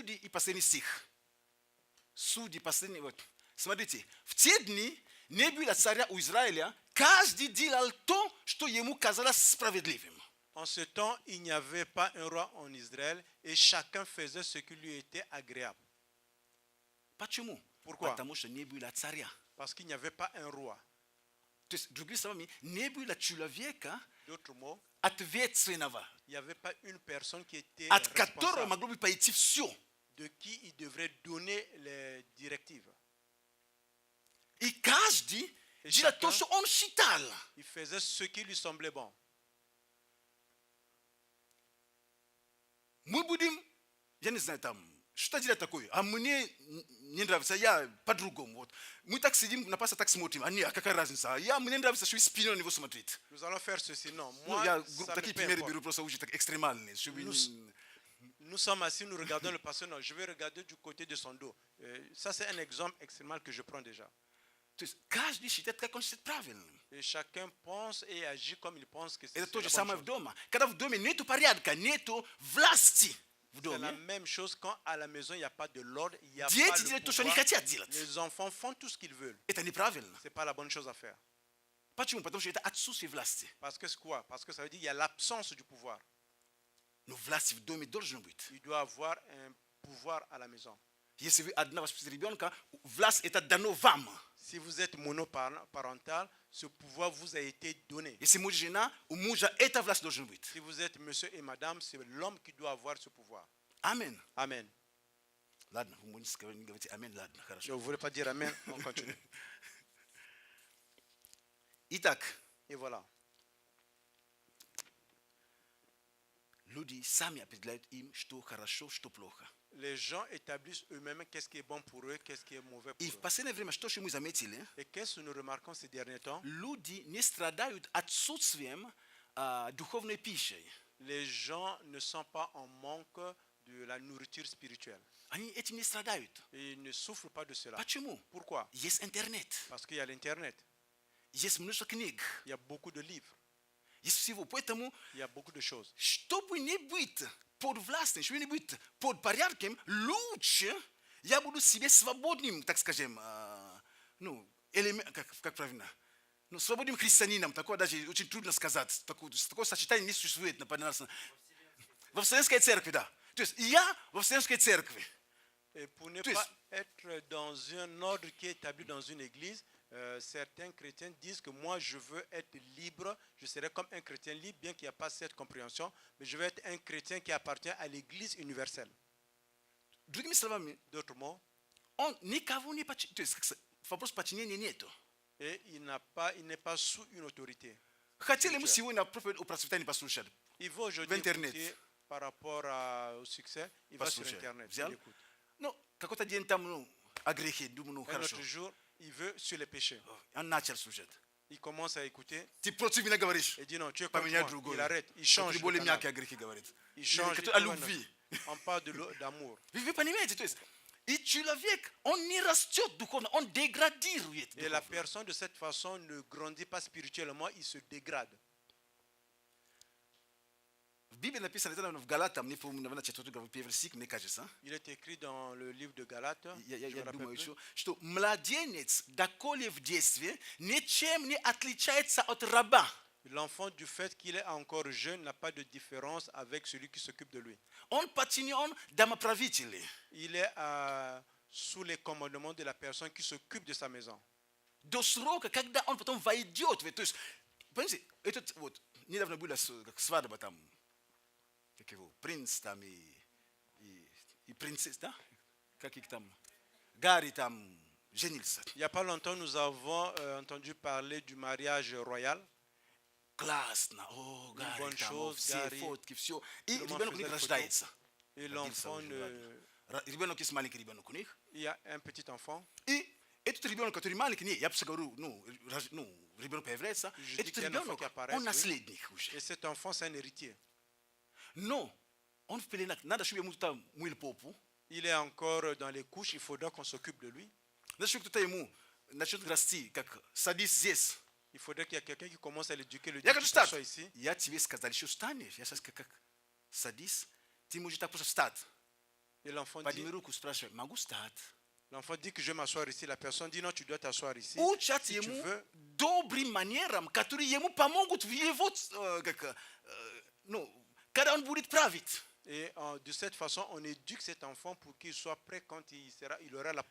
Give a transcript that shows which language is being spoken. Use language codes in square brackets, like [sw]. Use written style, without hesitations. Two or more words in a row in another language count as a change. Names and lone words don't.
[ru] Судьи и последний стих. Судьи, последний, вот. Смотрите, в те дни не было царя у Израиля, каждый делал то, что ему казалось справедливым. [fr] En ce temps, il n'y avait pas un roi en Israël et chacun faisait ce qui lui était agréable. [ru] Почему? [fr] Pourquoi? [ru] Потому что не было царя. [fr] Parce qu'il n'y avait pas un roi. [ru] То есть, другими словами, не было человека [fr] D'autres mots, [ru] ответственного, [fr] il n'y avait pas une personne qui était [ru] от которого [fr] responsable, [ru] могло бы пойти все. [fr] de qui il devrait donner les directives. [ru] И каждый И делал [fr] chacun- [ru] то, что он считал. [fr] Il faisait ce qui lui semblait bon. [ru] Мы будем, я не знаю, там, Что делать такое? А мне не нравится, я по-другому. Вот. Мы так сидим, на паса так смотрим, а не, а какая разница? Мне нравится, что спиной на него смотреть. [fr] Nous allons faire ceci. Non, [ru] Ну, [fr] moi, [ru] я [fr] ça me [ru] такие [fr] peu [ru] примеры [fr] importe. [ru] беру просто очень так экстремальные. Чтобы [fr] Nous sommes assis, nous regardons le pasteur. Non, je vais regarder du côté de son dos. Ça, c'est un exemple extrêmement que je prends déjà. [ru] То есть каждый считает, как он считает правильным. [fr] Et chacun pense et agit comme il pense que c'est [ru] Это то [fr] la [ru] же [fr] bonne [ru] самое в [fr] chose. [ru] доме. Когда в доме нету порядка, нету власти в [fr] C'est la [ru] доме, [fr] même chose quand à la maison il n'y a pas de l'ordre, il n'y a [ru] дети [fr] pas [ru] делают [fr] le [ru] то, что они [fr] pouvoir. [ru] хотят делать. [fr] Les enfants font tout ce qu'ils veulent. [ru] Это неправильно. [fr] C'est pas la bonne chose à faire. [ru] Почему? Потому что это отсутствие власти. [fr] Parce que c'est quoi? Parce que ça veut dire qu'il y a l'absence du pouvoir. [ru] Но власть в доме должна быть. [fr] Il doit avoir un pouvoir à la maison. [ru] Если вы одна воспитываете ребенка, власть это дано вам. [fr] Si vous êtes monoparental, ce pouvoir vous a été donné. [ru] Если муж и жена, у мужа эта власть должна быть. [fr] Si vous êtes monsieur et madame, c'est l'homme qui doit avoir ce pouvoir. [ru] Аминь. [fr] Amen. [ru] Ладно, вы можете говорить аминь, ладно, [fr] Je [ru] хорошо. [fr] ne voulais pas dire amen, on continue. [ru] Итак, [fr] Et voilà. [ru] люди сами определяют им, что хорошо, что плохо. [fr] Les gens établissent eux-mêmes qu'est-ce qui est bon pour eux, qu'est-ce qui est mauvais pour [ru] И в [fr] eux. [ru] последнее время, что же мы заметили, [fr] Et qu'est-ce que nous remarquons ces derniers temps? [ru] люди не страдают отсутствием духовной пищи. [fr] Les gens ne sont pas en manque de la nourriture spirituelle. [ru] Они этим не страдают. [fr] Et ils ne souffrent pas de cela. [ru] Почему? [fr] Pourquoi? [ru] Есть интернет, [fr] Parce qu'il y a l'Internet. [ru] есть множество книг, [fr] Il y a beaucoup de livres. [ru] есть всего. Поэтому, [fr] Il y a beaucoup de choses. [ru] чтобы не быть под властью, чтобы не быть под порядком, лучше я буду себе свободным, так скажем, как правильно, свободным христианином. Такое даже очень трудно сказать. Такое сочетание не существует. Во Вселенской церкви, да. То есть я во Вселенской церкви. [fr] Et pour ne Tu es- pas être dans un ordre qui est établi dans une église, certains chrétiens disent que moi je veux être libre, je serai comme un chrétien libre, bien qu'il n'y a pas cette compréhension, mais je veux être un chrétien qui appartient à l'église universelle. [ru] Другими словами, [fr] D'autres mots, [ru] он никого не подчиняет. То есть вопрос подчинения нету. [fr] et il n'est pas sous une autorité. [ru] Хотели мы сегодня проповедь о процветании послушать. [fr] Il va aujourd'hui [ru] В интернет. [fr] écouter par rapport au succès, il va sur [ru] Послушай, [fr] Internet, [ru] взял? [fr] il écoute. [ru] Ну, какой-то день там, о грехе, думаю, [fr] Un [ru] хорошо. [fr] autre jour, il veut sur les péchés. [ru] Он начал слушать. [fr] Il commence à écouter [ru] Ты против меня говоришь. [fr] et dit non, tu es [ru] По [fr] contre [ru] меня [fr] moi. [ru] другой. [fr] Il arrête, il change [ru] Который [fr] de [ru] более [fr] canal. [ru] мягкие о грехе говорит. [fr] Il change [ru] Который [fr] de [ru] о [fr] canal. [ru] любви. [fr] On parle d'amour. [ru] Вы понимаете, то есть, и человек, он не растет духовно, он деградирует. [fr] Et la [ru] духовно. [fr] personne de cette façon ne grandit pas spirituellement, il se dégrade. [ru] В Библии написано, это, наверное, в Галатам, не помню, наверное, 4 главы, 1 стих, мне кажется. [fr] Il est écrit dans le livre de Galates, je me [ru] Я [fr] rappelle [ru] думаю [fr] plus. [ru] еще, что младенец, доколе в детстве, ничем не отличается от раба. [fr] L'enfant, du fait qu'il est encore jeune, n'a pas de différence avec celui qui s'occupe de lui. [ru] Он подчинен домоправителю. [fr] Il est sous les commandements de la personne qui s'occupe de sa maison. [ru] До срока, когда он потом войдет. То есть, понимаете, этот вот, недавно была как свадьба там, как его, принц там и принцесса, да? Как их там, Гарри там женился. [fr] Il n'y a pas longtemps, nous avons entendu parler du mariage royal. [ru] Классно, о, Гарри [fr] bonne [ru] там, [fr] chose, [ru] все Гарри. фотки, все. И [fr] Tout le monde [ru] ребенок у них [fr] faisait des [ru] рождается. [fr] Et [ru] Родился [fr] l'enfant, [ru] уже, ладно. Ребенок есть маленький ребенок у них. [fr] il y a un petit enfant. [ru] И этот ребенок, который маленький, не, я просто говорю, ребенок появляется, [fr] Je dis [ru] этот [fr] qu'il y a un enfant [ru] ребенок, [fr] qui apparaît, [ru] он [fr] oui. [ru] наследник уже. [fr] Et cet enfant, c'est un héritier. [ru] Но он в пеленах, надо, чтобы ему там мыли попу, [fr] Il est encore dans les couches, il faudra qu'on s'occupe de lui. [ru] надо, чтобы кто-то ему начнет расти, как садись здесь. [fr] Il faudrait qu'il y ait quelqu'un qui commence à l'éduquer, le [ru] Я [fr] dire [ru] говорю, [fr] qu'il [ru] встать. [fr] soit ici. [ru] Я тебе сказал, еще встанешь. Я сейчас как садись, ты можешь так просто встать. [fr] Et l'enfant [ru] Подними руку, спрашивай, могу встать? [fr] dit que je vais m'asseoir ici. La personne dit non, tu dois t'asseoir ici. [ru] Учат [fr] Si tu [ru] ему [fr] veux, [ru] добрым манерам, которые ему помогут в его, когда он будет править. [fr] et de cette façon, on éduque cet enfant pour qu'il soit prêt quand il aura la